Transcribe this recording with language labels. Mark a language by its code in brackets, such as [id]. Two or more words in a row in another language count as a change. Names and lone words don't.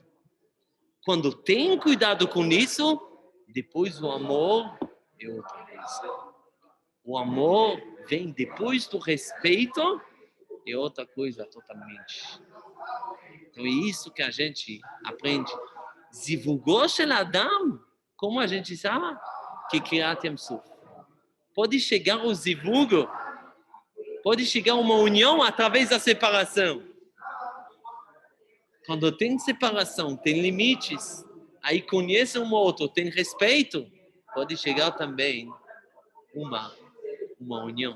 [pt] Quando tem cuidado com isso, depois o amor é outra coisa. O amor vem depois do respeito, é outra coisa totalmente. Então é isso que a gente aprende. [he] זיווגו של אדם, [pt] como a gente sabe, que Kriyat Yam Suf. Pode chegar o zivugo, pode chegar uma união através da separação. Quando tem separação, tem limites, aí conhece um outro, tem respeito, pode chegar também uma união.